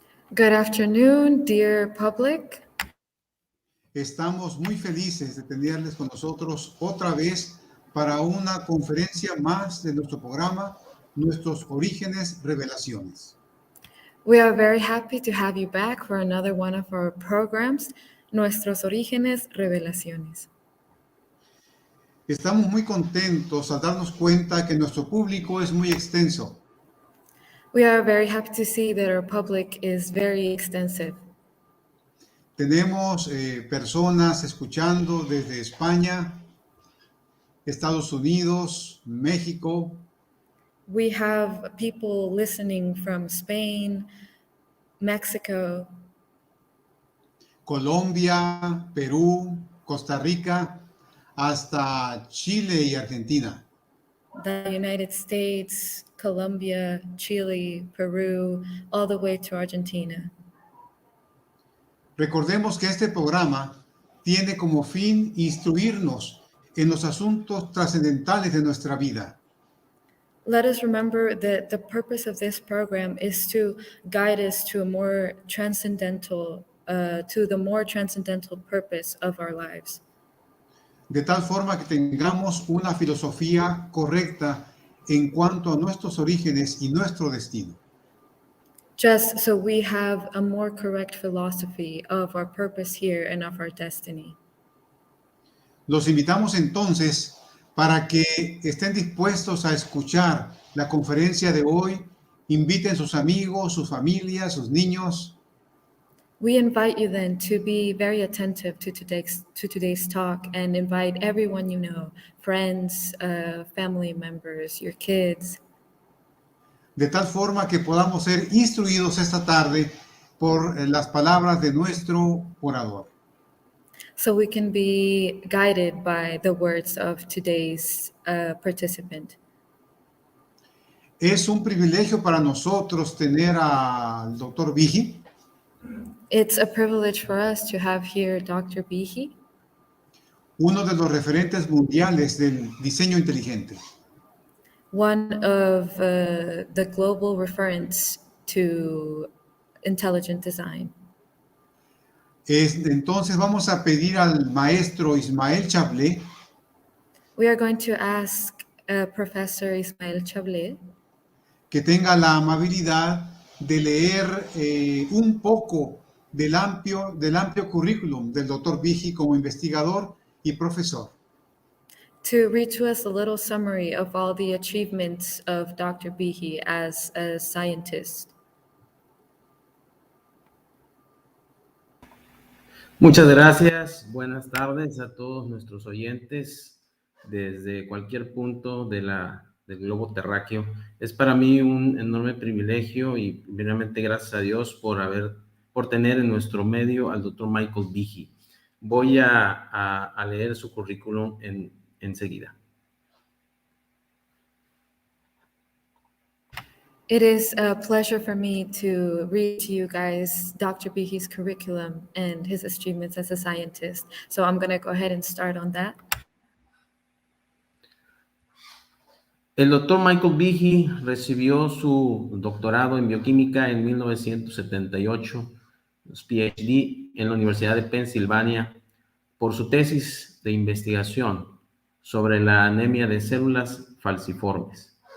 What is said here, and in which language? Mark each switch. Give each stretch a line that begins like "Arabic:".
English: Good afternoon, dear public.
Spanish: Estamos muy felices de tenerles con nosotros otra vez para una conferencia más de nuestro programa, Nuestros Orígenes Revelaciones.
English: We are very happy to have you back for another one of our programs, Nuestros Orígenes Revelaciones.
Spanish: Estamos muy contentos al darnos cuenta que nuestro público es muy extenso.
English: We are very happy to see that our public is very extensive.
Spanish: Tenemos personas escuchando desde España, Estados Unidos, México,
English: We have people listening from Spain, Mexico,
Spanish: Colombia, Perú, Costa Rica, hasta Chile y Argentina.
English: the United States, Colombia, Chile, Peru, all the way to Argentina.
Spanish: Recordemos que este programa tiene como fin instruirnos en los asuntos trascendentales de nuestra vida.
English: Let us remember that the purpose of this program is to guide us to a more transcendental, to the more transcendental purpose of our lives,
Spanish: De tal forma que tengamos una filosofía correcta en cuanto a nuestros orígenes y nuestro destino.
English: just so we have a more correct philosophy of our purpose here and of our destiny.
Spanish: Los invitamos entonces para que estén dispuestos a escuchar la conferencia de hoy, inviten sus amigos, sus familias, sus niños.
English: We invite you then to be very attentive to today's talk and invite everyone you know, friends, family members, your kids,
Spanish: De tal forma que podamos ser instruidos esta tarde por las palabras de nuestro orador.
English: so we can be guided by the words of today's participant.
Spanish: Es un privilegio para nosotros tener al doctor Vigi,
English: It's a privilege for us to have here Dr. Behe,
Spanish: uno de los referentes mundiales del diseño inteligente.
English: one of the global referents to intelligent design.
Spanish: Entonces vamos a pedir al maestro Ismael Chablé
English: We are going to ask Professor Ismael Chablé
Spanish: que tenga la amabilidad de leer un poco del amplio currículum del doctor Vigi como investigador y profesor.
English: to read to us a little summary of all the achievements of Dr. Behe as a scientist.
Spanish: Muchas gracias. Buenas tardes a todos nuestros oyentes desde cualquier punto del globo terráqueo. Es para mí un enorme privilegio y primeramente gracias a Dios por tener en nuestro medio al doctor Michael Behe. Voy a leer su currículum enseguida.
English: It is a pleasure for me to read to you guys Dr. Behe's curriculum and his achievements as a scientist. So I'm going to go ahead and start on that.
Spanish: El doctor Michael Behe recibió su doctorado en bioquímica en 1978, PhD en la Universidad de Pensilvania, por su tesis de investigación sobre la anemia de células falciformes.